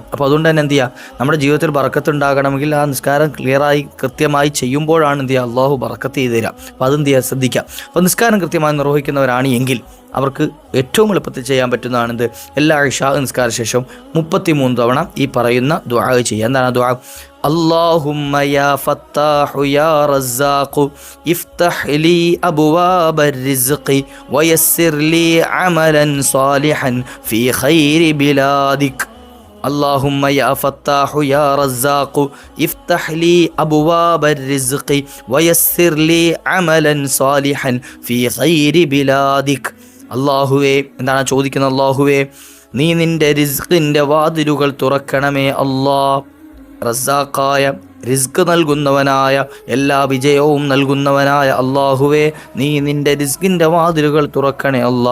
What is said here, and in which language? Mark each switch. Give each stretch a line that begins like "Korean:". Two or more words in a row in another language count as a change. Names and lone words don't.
Malayalam: അപ്പോൾ അതുകൊണ്ട് തന്നെ എന്ത് ചെയ്യുക, നമ്മുടെ ജീവിതത്തിൽ ബറക്കത്ത് ഉണ്ടാകണമെങ്കിൽ ആ നിസ്കാരം ക്ലിയറായി കൃത്യമായി ചെയ്യുമ്പോഴാണ് എന്ത് ചെയ്യുക, അള്ളാഹു ബറക്കത്ത് ചെയ്ത് തരിക. അപ്പോൾ അതെന്ത് ചെയ്യുക, ശ്രദ്ധിക്കുക. അപ്പോൾ നിസ്കാരം കൃത്യമായി നിർവഹിക്കുന്നവരാണ് എങ്കിൽ അവർക്ക് ഏറ്റവും എളുപ്പത്തിൽ ചെയ്യാൻ പറ്റുന്നതാണിത്. എല്ലാ ഇശാ നിസ്കാര ശേഷവും 33 തവണ ഈ പറയുന്ന ദുആ ചെയ്യുക. എന്താണ് ദുആ?
Arabic: اللهم يا فتاح يا رزاق افتح لي أبواب الرزق ويسر لي عملا صالحا في خير بلادك. اللهم يا فتاح يا رزاق افتح لي أبواب الرزق ويسر لي عملا صالحا في خير بلادك.
Malayalam: അള്ളാഹുവേ, എന്താണ് ചോദിക്കുന്നത്? അള്ളാഹുവേ, നീ നിൻ്റെ റിസ്കിൻ്റെ വാതിലുകൾ തുറക്കണമേ അല്ലാ. റസാഖായ, റിസ്ക് നൽകുന്നവനായ, എല്ലാ വിജയവും നൽകുന്നവനായ അള്ളാഹുവേ, നീ നിൻ്റെ റിസ്കിൻ്റെ വാതിലുകൾ തുറക്കണേ അല്ലാ.